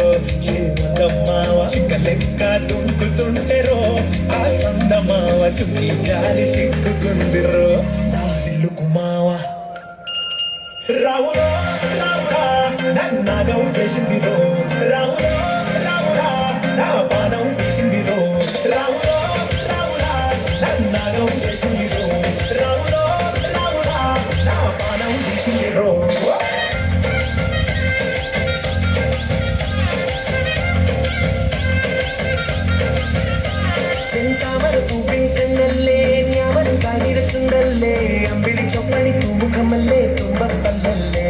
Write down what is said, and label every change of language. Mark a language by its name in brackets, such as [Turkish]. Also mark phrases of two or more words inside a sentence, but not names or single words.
[Telugu] శ్రీమందమ్మావ చిక్క లెక్క దుంకుతుంటెరో ఆ సందమావ చుక్కి జాలి సిక్కుకుందిరో నా దిల్లుకు మావ రావురా రావురా నన్నాగం చేసిందిరో రావురా రావురా నా పానం తీసిందిరో రావురా రావురా నన్నాగం చేసిందిరో రావురా రావురా నా పానం తీసిందిరో [Malayalam] ചെങ്കാമര പൂവിൻ കണ്ണല്ലേ ഞാവൻ കാലിരച്ചുണ്ടല്ലേ അമ്പിളി ചൊപ്പണി തൂമുഖമല്ലേ തുമ്പപ്പല്ലല്ലേ